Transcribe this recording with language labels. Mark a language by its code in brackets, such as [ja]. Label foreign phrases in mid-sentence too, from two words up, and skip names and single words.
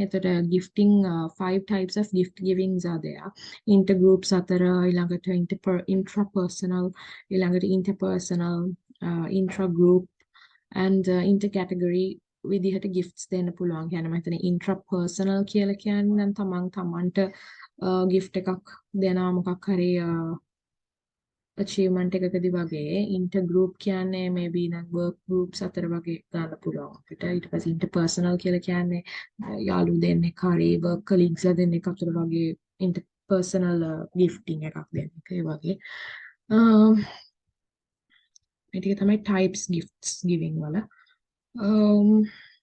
[en] ඒතර gifting 5 types of gift givings are there. [si] intergroups අතර ඊළඟට intrapersonal ඊළඟට [en] interpersonal intragroup and intercategory [si] විදිහට gifts දෙන්න පුළුවන්. කියන්නේ මම හිතන්නේ intrapersonal කියලා කියන්නේ නම් තමන්ට gift එකක් දෙනවා මොකක් හරි achievement එකකදී වගේ. intergroup කියන්නේ maybe නම් [en] work groups [si] අතර වගේ ගන්න පුළුවන් අපිට. ඊට පස්සේ interpersonal කියලා කියන්නේ යාළුවෝ දෙන්නෙක් හරි [en] work colleagues [si] දෙන්නෙක් අතර වගේ [en] interpersonal gifting [si] එකක් දෙන්න එක ඒ වගේ. මේ ටික තමයි [en] types gifts giving [si] වල.